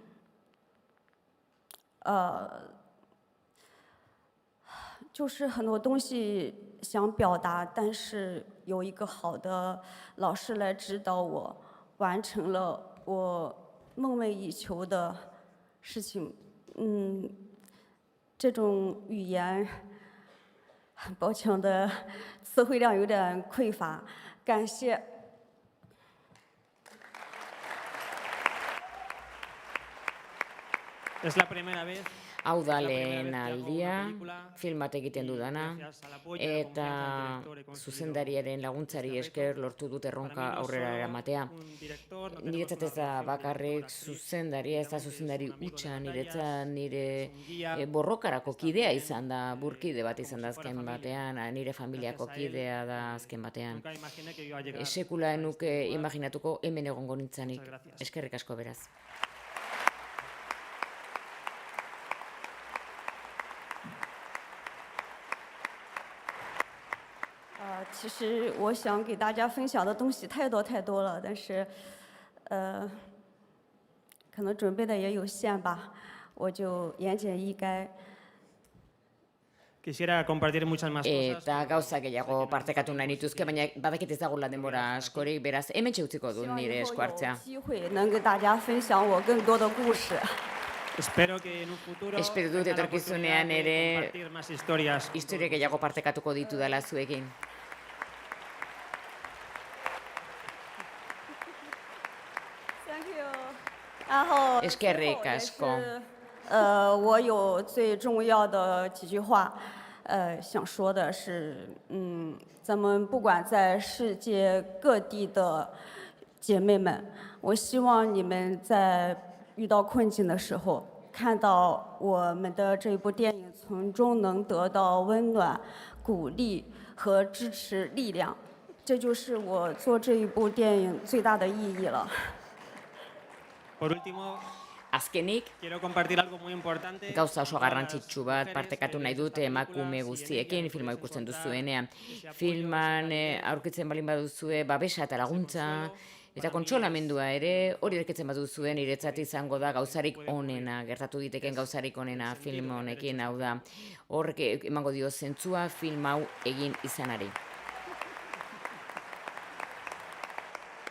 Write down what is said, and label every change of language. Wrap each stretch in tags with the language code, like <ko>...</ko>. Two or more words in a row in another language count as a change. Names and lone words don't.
<zh>就是很多东西想表达，但是有一个好的老师来指导我，完成了我梦寐以求的事情。这种语言，很抱歉我的词汇量有点匮乏，感谢。</zh> <es>Es la primera vez.</es> <eu>Hau da lehen aldia, film bat egiten dudana, eta zuzendariaren laguntzari esker lortu dut erronka aurrera eramatea. Niretzat ez da bakarrik zuzendaria, ez da zuzendari hutsa, niretzat nire borrokarako kidea izan da, burkide bat izan da azken batean, nire familiako kidea da azken batean. Sekula nuke imaginatuko hemen egongo nintzanik, eskerrik asko beraz.</eu> <zh>其实我想给大家分享的东西太多了，但是，可能准备的也有限吧，我就言简意赅。</zh> <es>Quisiera compartir muchas más cosas.</es> <eu>Eta gauza gehiago partekatu nahi nituzke, baina badakit ez dagoela denbora askorik, beraz hemen utziko dut nire esku hartzea.</eu> <zh>机会能跟大家分享我更多的故事。</zh> <es>Espero que en un futuro</es> <eu>Espero dut etorkizunean ere</eu> <es>compartir más historias.</es> <eu>historia gehiago partekatuko ditudala zuekin. Eskerrik asko.</eu> <zh>我有最重要的几句话，想说的是，咱们不管在世界各地的姐妹们，我希望你们在遇到困境的时候，看到我们的这部电影，从中能得到温暖、鼓励和支持力量，这就是我做这一部电影最大的意义了。</zh> <es>Por último,</es> <eu>Azkenik,</eu> <es>quiero compartir algo muy importante.</es> <eu>gauza oso garrantzitsu bat partekatu nahi dut emakume guztiekin filma ikusten duzuenean. Filman aurkitzen balin baduzue babesa eta laguntza eta kontsolamendua ere, hori aurkitzen baduzuen niretzat izango da gauzarik onena, gertatu diteken gauzarik onena film honekin, hau da, horrek emango dio zentzua film hau egin izanari.</eu>